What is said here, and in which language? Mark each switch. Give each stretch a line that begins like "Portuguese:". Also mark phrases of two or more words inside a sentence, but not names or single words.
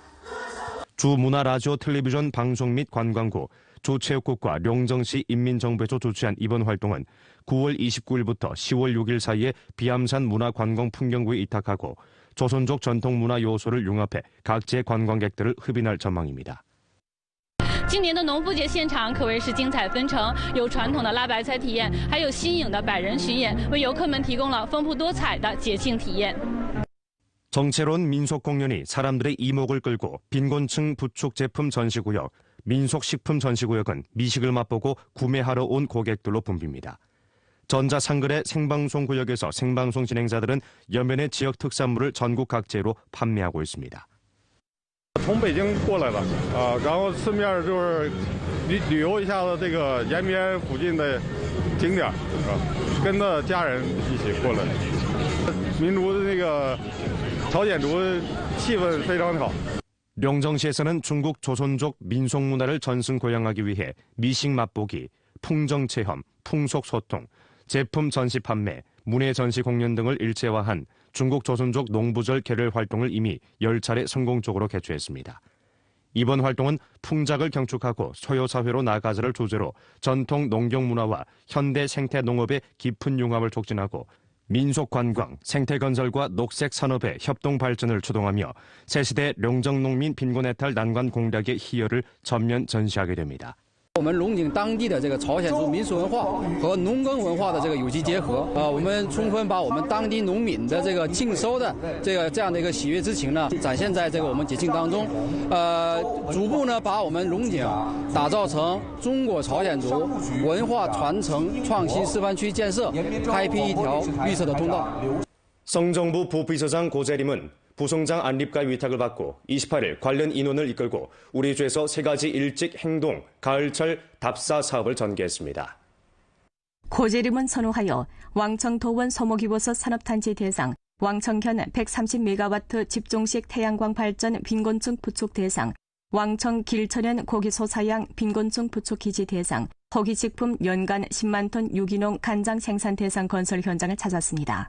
Korean: 주문화라디오 텔레비전 방송 및 관광부, 주체육국과 룡정시 인민정부에서 주최한 이번 활동은 9월 29일부터 10월 6일 사이에 비암산 문화관광풍경구에 이탁하고 조선족 전통문화 요소를 융합해 각지의 관광객들을 흡인할 전망입니다.
Chinese: 今年的农妇节现场可谓是精彩纷呈，有传统的拉白菜体验，还有新颖的百人巡演，为游客们提供了丰富多彩的节庆体验。
Korean: 정체로운 민속 공연이 사람들의 이목을 끌고 빈곤층 부축 제품 전시구역, 민속식품 전시구역은 미식을 맛보고 구매하러 온 고객들로 붐빕니다. 전자상거래 생방송구역에서 생방송 진행자들은 연변의 지역 특산물을 전국 각지로 판매하고 있습니다.
Chinese: 从北京过来的然后顺便就是旅游一下子这个延边附近的景点跟着家人一起过来。民族的那个朝鲜族气氛非常好。
Korean: 룡정시에서는 중국 조선족 민속 문화를 전승 고양하기 위해 미식 맛보기, 풍정 체험, 풍속 소통, 제품 전시 판매, 문예 전시 공연 등을 일체화한 중국 조선족 농부절 계열 활동을 이미 10차례 성공적으로 개최했습니다. 이번 활동은 풍작을 경축하고 소요사회로 나가자를 주제로 전통 농경 문화와 현대 생태 농업의 깊은 융합을 촉진하고 민속관광, 생태건설과 녹색산업의 협동 발전을 추동하며 새시대 룡정농민 빈곤해탈 난관 공략의 희열을 전면 전시하게 됩니다.
Chinese: 我们龙井当地的这个朝鲜族民俗文化和农耕文化的这个有机结合，我们充分把我们当地农民的这个庆收的这样的一个喜悦之情呢，展现在这个我们节庆当中，逐步呢把我们龙井打造成中国朝鲜族文化传承创新示范区建设，开辟一条绿色的通道。
Korean: 성정부 부비서장 고재림은 부총장 안립과 위탁을 받고 28일 관련 인원을 이끌고 우리주에서 3가지 일찍 행동, 가을철 답사 사업을 전개했습니다. 고재림은 선호하여 왕청도원 소모기버섯 산업단지 대상, 왕청현 130메가와트 집중식 태양광 발전 빈곤층 부축 대상, 왕청 길천현 고기소 사양 빈곤층 부축 기지 대상, 허기식품 연간 10만 톤 유기농 간장 생산 대상 건설 현장을 찾았습니다.